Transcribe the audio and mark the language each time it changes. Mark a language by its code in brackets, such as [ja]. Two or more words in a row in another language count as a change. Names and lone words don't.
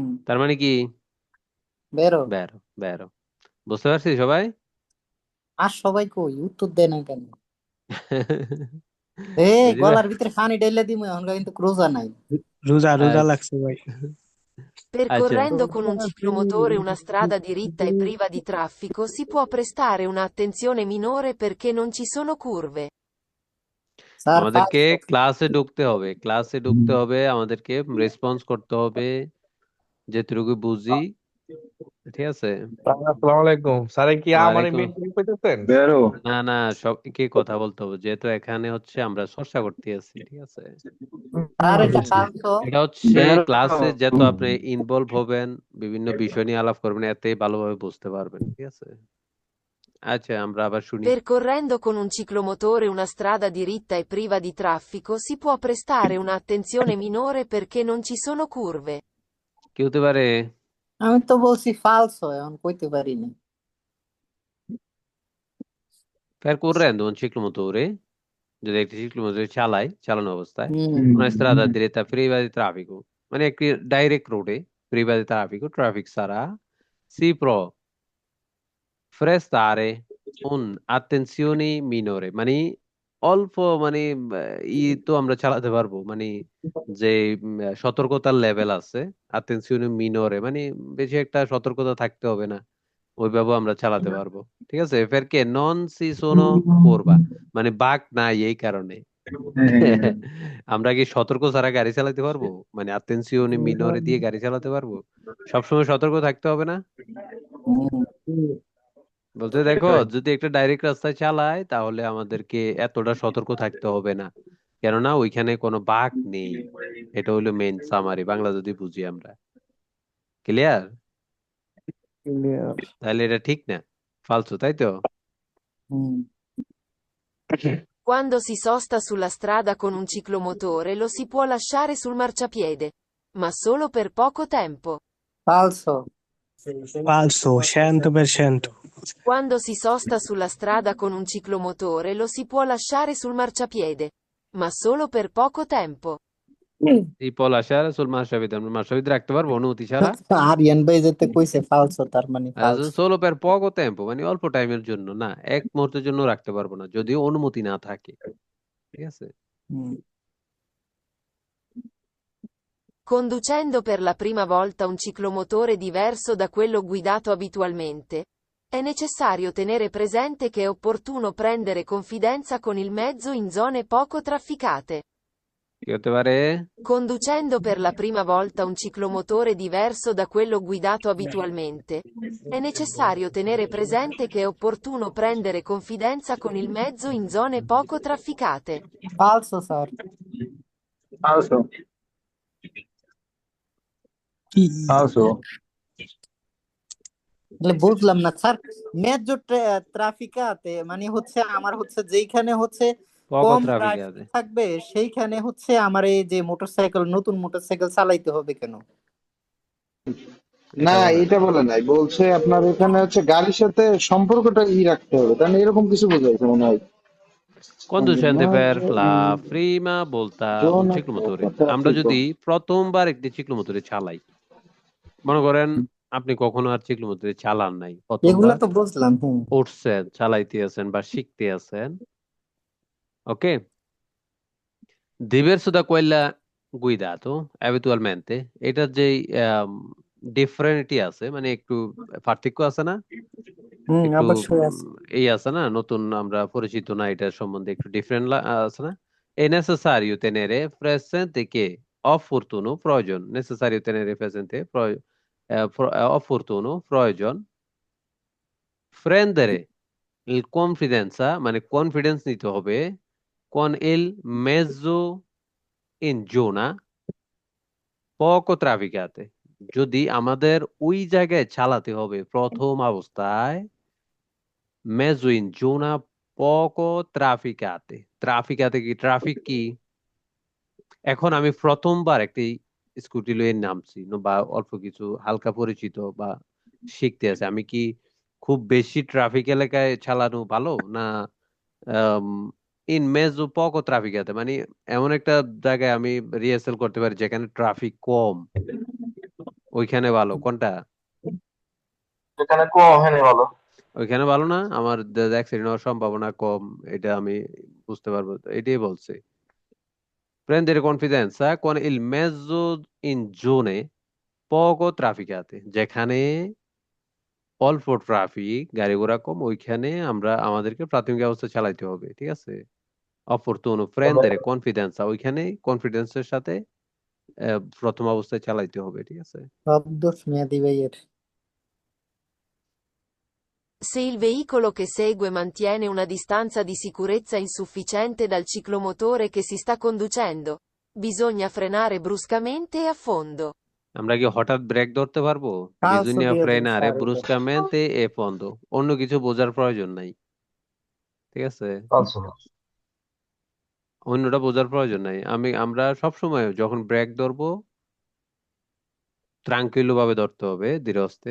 [bn] তার মানে কি? বেরো। বেরো বেরো। বুঝতে পারছি সবাই? আর সবাই কই উত্তর দেয় না কেন? বুঝি ভাই? গলার ভিতরে পানি ঢেলে দিমু, এখন কিন্তু ক্রোজা নাই। রোজা রোজা আচ্ছা লাগছে ভাই। আচ্ছা। [it] Percorrendo con un ciclomotore una strada diritta e priva di traffico si può prestare un'attenzione minore perché non ci sono curve. [bn] স্যার আমাদেরকে falso। ক্লাসে ঢুকতে হবে, ক্লাসে ঢুকতে হবে, আমাদেরকে রেসপন্স করতে হবে যেটুকু বুঝি, ঠিক আছে? আসসালামু আলাইকুম স্যার, কি আমার ওয়ালাইকুম। মেন্টলি কইতেছেন? বেরো। না না, সবকে কথা বলতে হবে যেহেতু এখানে হচ্ছে আমরা চর্চা করতে আছি, ঠিক আছে? স্যার এটা falso। এটা হচ্ছে বেরো। ক্লাসে যত আপনি ইনভলভ হবেন, বিভিন্ন বিষয় নিয়ে আলাপ করবেন, এতেই ভালোভাবে বুঝতে পারবেন, ঠিক আছে? আচ্ছা আমরা আবার শুনি। [it] Percorrendo con un ciclomotore una strada diritta e priva di traffico si può prestare un'attenzione minore perché non ci sono curve. [bn] কি হতে পারে? আমি তো বলছি falso, এখন কইতে পারি না। [it] Percorrendo un ciclomotore, [bn] যদি একটি ciclomotore চালানো অবস্থায়, হুম, [it] una strada diretta priva di traffico, [bn] মানে একটি ডাইরেক্ট রোডে [it] priva di traffico, [bn] ট্রাফিক ছাড়া, [it] si può prestare un attenzione minore, [bn] মানে অল্প, মানে ই তো আমরা চালাতে পারবো, মানে যে সতর্কতার লেভেল আছে, [it] attenzione minore [bn] মানে বেশি একটা সতর্কতা থাকতে হবে না, ওইভাবে আমরা চালাতে পারবো, ঠিক আছে? [it] perché non si sono curva, [bn] মানে বাঁক নাই এই কারণে। আমরা কি সতর্ক ছাড়া গাড়ি চালাতে পারবো? মানে [it] attenzione minore [bn] দিয়ে গাড়ি চালাতে পারবো? সবসময় সতর্ক থাকতে হবে না? হুম, বলতে দেখো, যদি একটা ডাইরেক্ট রাস্তায় চালায় তাহলে আমাদেরকে এতটা সতর্ক থাকতে হবে না, কেননা ওইখানে কোনো বাঁক নেই। এটা হলো মেইন সামারি, বাংলা যদি বুঝি আমরা। ক্লিয়ার? তাহলে এটা ঠিক না, ফালতু, তাই তো? হুম। [it] Quando si sosta sulla strada con un ciclomotore lo si può lasciare sul marciapiede, ma solo per poco tempo. [bn] falso। falso 100%। [it] Quando si sosta sulla strada con un ciclomotore lo si può lasciare sul marciapiede, ma solo per poco tempo. [bn] এই পলা শেয়ার [it] sul marciapiede, [bn] আমরা মাসাবিদ রাখতে পারবো অনুমতি ছাড়া? আরিয়ান ভাই যেতে কইছে falso, তার মানে falso। [it] solo per poco tempo [bn] মানে অল্প টাইমের জন্য না, এক মুহূর্তের জন্য রাখতে পারবো না যদিও অনুমতি না থাকে, ঠিক আছে? হুম, [it] Conducendo per la prima volta un ciclomotore diverso da quello guidato abitualmente, è necessario tenere presente che è opportuno prendere confidenza con il mezzo in zone poco trafficate. [bn] কি হতে পারে? [it] Conducendo per la prima volta un ciclomotore diverso da quello guidato abitualmente, è necessario tenere presente che è opportuno prendere confidenza con il mezzo in zone poco trafficate. Falso, sir. Falso. Falso. [bn] তাহলে বুঝলাম না স্যার, মেজর ট্রাফিকাতে মানে হচ্ছে আমার হচ্ছে যেইখানে হচ্ছে [it] poco [bn] কম ট্রাফিক [it] trafficate. [bn] থাকবে সেইখানে হচ্ছে আমার এই যে মোটরসাইকেল, নতুন মোটরসাইকেল চালাইতে হবে কেন? এটা না, বলে এটা নাই। বলে নাই, বলছে আপনার এখানে হচ্ছে গাড়ির সাথে সম্পর্কটা রাখতে হবে, তাহলে এরকম কিছু বোঝাইছে মনে হয়। [it] Conducendo per la prima volta un Zona ciclomotore. poco [bn] আমরা [it] traffico. [bn] যদি প্রথমবার একটি চিক্লোমোটরে চালাই, মনে করেন আপনি কখনো আর চিক্লোমোটরে চালান নাই, এগুলা প্রথমবার তো বুঝলাম। উঠছেন, চালাইতে আছেন বা শিখতে আছেন, ওকে? [it] Diverso da quella guidato abitualmente, [bn] এটার যে ডিফারেন্টি আছে, মানে একটু পার্থক্য আছে না, একটু অবশ্যই আছে। এই আছে না, নতুন আমরা পরিচিত না, এটার সম্বন্ধে একটু ডিফারেন্ট আছে না। [it] È necessario tenere presente che opportuno প্রয়োজন, necessario tenere presente [bn] opportuno প্রয়োজন, [it] prendere il confidenza [bn] মানে কনফিডেন্স নিতে হবে, [it] con il mezzo in zona poco trafficate, [bn] যদি আমাদের ওই জায়গায় চালাতে হবে প্রথম অবস্থায়, [it] mezzo in zona poco trafficate, trafficate [bn] কি, ট্রাফিক কি? এখন আমি প্রথমবার একটি স্কুটি লয়ে নামছি, বা অল্প কিছু হালকা পরিচিত বা শিখতে আছে, আমি কি খুব বেশি ট্রাফিক এলাকায় চালানো ভালো, না [it] in mezzo poco trafficate, [bn] মানে এমন একটা জায়গায় আমি রিহার্সাল করতে পারি যেখানে ট্রাফিক কম, ওইখানে ভালো? কোনটা? এখানে কম হয়নি ভালো। ওইখানে ভালো না, আমার অ্যাক্সিডেন্ট হওয়ার সম্ভাবনা কম, এটা আমি বুঝতে পারবো, এটাই বলছে। [it] Prendere confidenza con il mezzo in zone poco trafficate, [bn] যেখানে অল্প ট্রাফিক, গাড়ি ঘোড়া কম, ওইখানে আমরা আমাদেরকে প্রাথমিক অবস্থা চালাইতে হবে, ঠিক আছে? [it] অপরতুনো prendere confidenza, [bn] ওইখানে কনফিডেন্সের সাথে প্রথম অবস্থায় চালাইতে হবে, ঠিক আছে? সব দোষ মেয়াদি ভাইয়ের। [it] Se il veicolo che segue mantiene una distanza di sicurezza insufficiente dal ciclomotore che si sta conducendo, bisogna frenare bruscamente e a fondo. [bn] আমরা কি হঠাৎ ব্রেক ধরতে পারবো? ফালসো বিজুনিয়া দিয়ে দেন ফ্রেনারে স্যার এটা। [it] bruscamente e a fondo, [bn] অন্য কিছু বোঝার প্রয়োজন নাই, ঠিক আছে? Falso. অন্যটা বোঝার প্রয়োজন নাই। আমরা সবসময় যখন ব্রেক ধরবো ট্রাঙ্কুইলো ভাবে ধরতে হবে, ধীরে আস্তে।